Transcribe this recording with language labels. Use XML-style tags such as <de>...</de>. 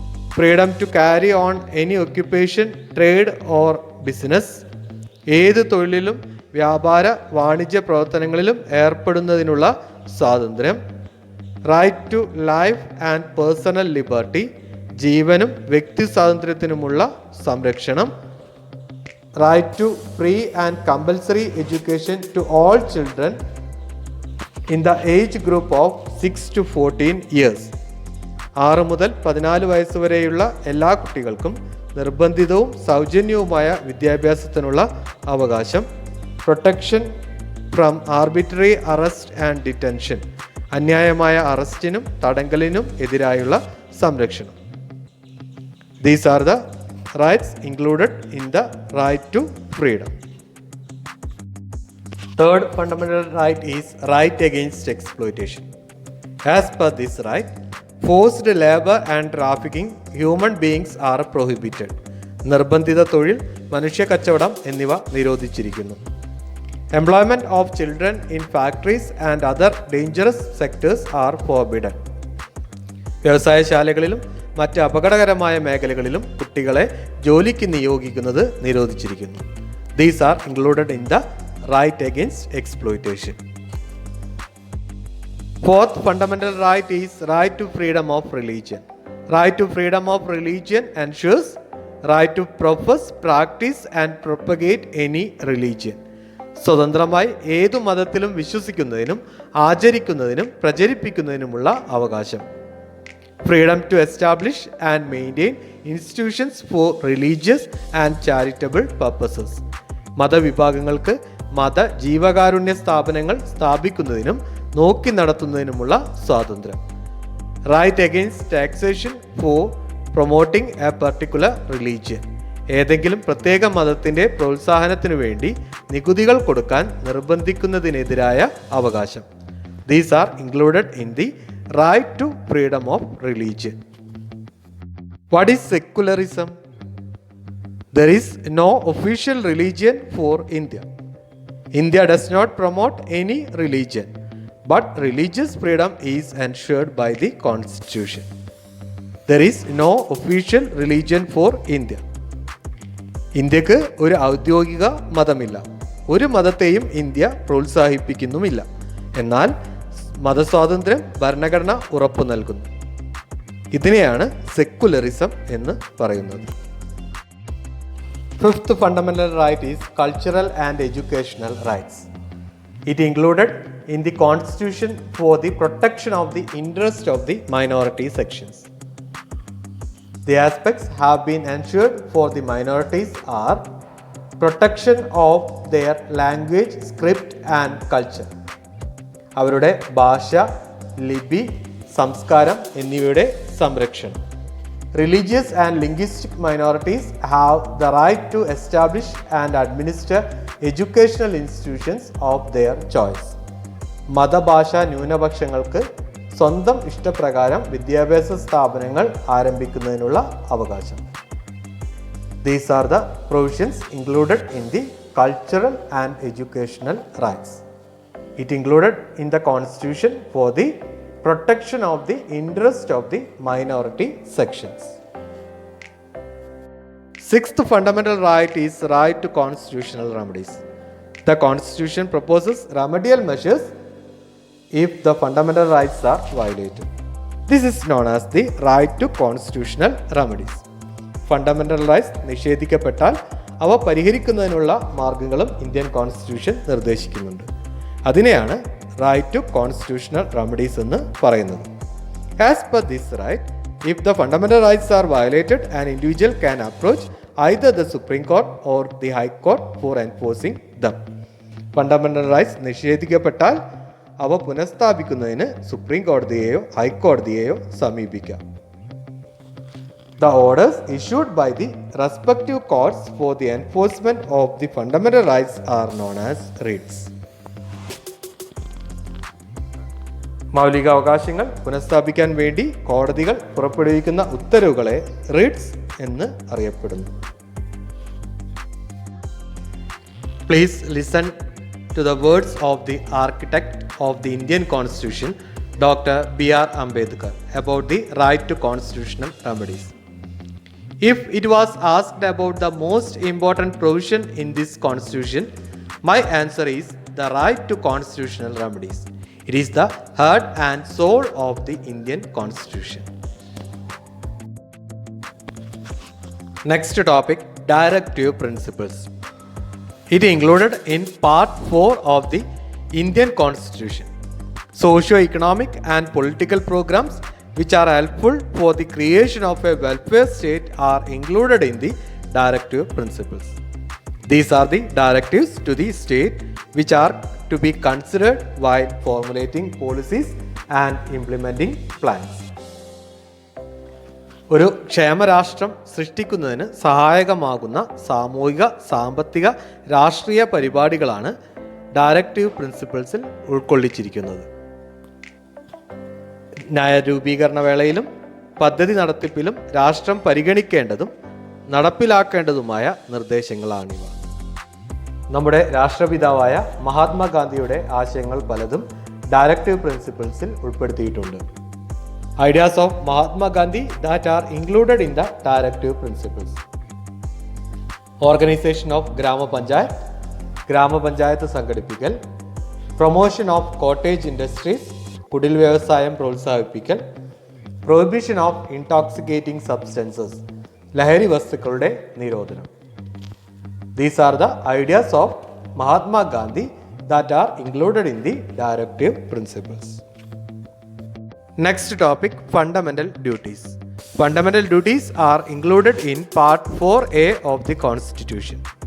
<en>Freedom to carry on any occupation, trade or business.</en> <ml>ഏത് തൊഴിലിലും വ്യാപാര വാണിജ്യ പ്രവർത്തനങ്ങളിലും ഏർപ്പെടുന്നതിനുള്ള സ്വാതന്ത്ര്യം.</ml> <en>Right to life and personal liberty.</en> <ml>ജീവനും വ്യക്തി സ്വാതന്ത്ര്യത്തിനുമുള്ള സംരക്ഷണം.</ml> <en>right to free and compulsory education to all children in the age group of 6 to 14 years.</en> <ml>6 മുതൽ 14 വയസ്സ് വരെയുള്ള എല്ലാ കുട്ടികൾക്കും നിർബന്ധിതവും സൗജന്യവുമായ വിദ്യാഭ്യാസത്തിനുള്ള അവകാശം.</ml> <en>protection from arbitrary arrest and detention,</en> <ml>അന്യായമായ അറസ്റ്റിനും തടങ്കലിനും എതിരായുള്ള സംരക്ഷണം.</ml> <en>These are the rights included in the right to freedom. Third fundamental right is right against exploitation. As per this right, forced labor and trafficking human beings are prohibited.</en> <ml>നിർബന്ധിത തൊഴിൽ, മനുഷ്യ കച്ചവടം എന്നിവ നിരോധിച്ചിരിക്കുന്നു.</ml> <en>Employment of children in factories and other dangerous sectors are forbidden.</en> <ml>വ്യവസായശാലകളിലും മറ്റ് അപകടകരമായ മേഖലകളിലും കുട്ടികളെ ജോലിക്ക് നിയോഗിക്കുന്നത് നിരോധിച്ചിരിക്കുന്നു.</ml> <en>These are included in the right against exploitation. Fourth fundamental right is right to freedom of religion. Right to freedom of religion ensures right to profess, practice and propagate any religion.</en> <ml>സ്വതന്ത്രമായി ഏതു മതത്തിലും വിശ്വസിക്കുന്നതിനും ആചരിക്കുന്നതിനും പ്രചരിപ്പിക്കുന്നതിനുമുള്ള അവകാശം.</ml> <en>Freedom to establish and maintain institutions for religious and charitable purposes.</en> <ml>മതവിഭാഗങ്ങൾക്ക് മത ജീവകാരുണ്യ സ്ഥാപനങ്ങൾ സ്ഥാപിക്കുന്നതിനും നോക്കി നടത്തുന്നതിനുമുള്ള സ്വാതന്ത്ര്യം.</ml> <en>Right against taxation for promoting a particular religion.</en> <ml>ഏതെങ്കിലും പ്രത്യേക മതത്തിൻ്റെ പ്രോത്സാഹനത്തിനു വേണ്ടി നികുതികൾ കൊടുക്കാൻ നിർബന്ധിക്കുന്നതിനെതിരായ അവകാശം.</ml> <en>These are included in the right to freedom of religion. What is secularism? There is no official religion for India. India does not promote any religion, but religious freedom is ensured by the Constitution. There is no official religion for India.</en> <ml>ഇന്ത്യക്ക് ഒരു ഔദ്യോഗിക മതമില്ല. ഒരു മതത്തെയും India പ്രോത്സാഹിപ്പിക്കുന്നുമില്ല. എന്നാൽ മതസ്വാതന്ത്ര്യം ഭരണഘടന ഉറപ്പു നൽകുന്നു. ഇതിനെയാണ് സെക്കുലറിസം എന്ന് പറയുന്നത്.</ml> <en>Fifth fundamental right is cultural and educational rights. It included in the Constitution for the protection of the interest of the minority sections. The aspects have been ensured for the minorities are protection of their language, script and culture.</en> <ml>അവരുടെ ഭാഷ, ലിപി, സംസ്കാരം എന്നിവയുടെ സംരക്ഷണം.</ml> <en>Religious and linguistic minorities have the right to establish and administer educational institutions of their choice.</en> <ml>മതഭാഷാ ന്യൂനപക്ഷങ്ങൾക്ക് സ്വന്തം ഇഷ്ടപ്രകാരം വിദ്യാഭ്യാസ സ്ഥാപനങ്ങൾ ആരംഭിക്കുന്നതിനുള്ള അവകാശം.</ml> <en>These are the provisions included in the cultural and educational rights. It included in the Constitution for the protection of the interest of the minority sections. Sixth fundamental right is right to constitutional remedies. The Constitution proposes remedial measures if the fundamental rights are violated. This is known as the right to constitutional remedies.</en> <ml>Fundamental rights നിഷേധിക്കപ്പെട്ടാൽ അവ പരിഹരിക്കുന്നതിനുള്ള മാർഗങ്ങളും Indian constitution നിർദ്ദേശിക്കുന്നുണ്ട്. അതിനെയാണ് right to constitutional remedies എന്ന് പറയുന്നത്.</ml> <en>As per this right, if the fundamental rights are violated, an individual can approach either the Supreme Court or the High Court for enforcing them.</en> <ml>Fundamental rights നിഷേധിക്കപ്പെട്ടാൽ അവ പുനഃസ്ഥാപിക്കുന്നതിന് supreme കോടതിയെയോ ഹൈക്കോടതിയെയോ സമീപിക്കാം.</ml> <en>The orders issued by the respective courts for the enforcement of the fundamental rights are known as writs.</en> <ml>മൗലിക അവകാശങ്ങൾ പുനഃസ്ഥാപിക്കാൻ വേണ്ടി കോടതികൾ പുറപ്പെടുവിക്കുന്ന ഉത്തരവുകളെ Ritz എന്ന് അറിയപ്പെടുന്നു.</ml> <en>Please listen to the words of the architect of the Indian Constitution, Dr. B.R. Ambedkar, about the right to constitutional remedies. If it was asked about the most important provision in this Constitution, my answer is the right to constitutional remedies. It is the heart and soul of the Indian Constitution. Next topic, directive principles. It included in Part 4 of the Indian Constitution. Socio-economic and political programs which are helpful for the creation of a welfare state are included in the directive principles. These are the directives to the state which are to be considered while formulating policies and implementing plans.</en> <ml>ഒരു ക്ഷേമരാഷ്ട്രം സൃഷ്ടിക്കുന്നതിന് സഹായകമാകുന്ന സാമൂഹിക, സാമ്പത്തിക, രാഷ്ട്രീയ പരിപാടികളാണ് directive പ്രിൻസിപ്പിൾസിൽ ഉൾക്കൊള്ളിച്ചിരിക്കുന്നത്. നയരൂപീകരണ വേളയിലും പദ്ധതി നടത്തിപ്പിലും രാഷ്ട്രം പരിഗണിക്കേണ്ടതും നടപ്പിലാക്കേണ്ടതുമായ നിർദ്ദേശങ്ങളാണിവ. നമ്മുടെ രാഷ്ട്രപിതാവായ മഹാത്മാഗാന്ധിയുടെ ആശയങ്ങൾ പലതും ഡയറക്റ്റീവ് പ്രിൻസിപ്പിൾസിൽ ഉൾപ്പെടുത്തിയിട്ടുണ്ട്.</ml> <en>Ideas of Mahatma Gandhi that are included in the directive principles. Organisation of ഗ്രാമപഞ്ചായത്ത്,</en> <ml>ഗ്രാമപഞ്ചായത്ത് സംഘടിപ്പിക്കൽ.</ml> <en>promotion of cottage industries,</en> <ml>കുടിൽ വ്യവസായം പ്രോത്സാഹിപ്പിക്കൽ.</ml> <en>prohibition of intoxicating substances,</en> <ml>ലഹരി വസ്തുക്കളുടെ നിരോധനം.</ml> <en>These are the ideas of Mahatma Gandhi that are included in the directive principles. Next topic, fundamental duties. Fundamental duties are included in Part 4A of the Constitution.</en>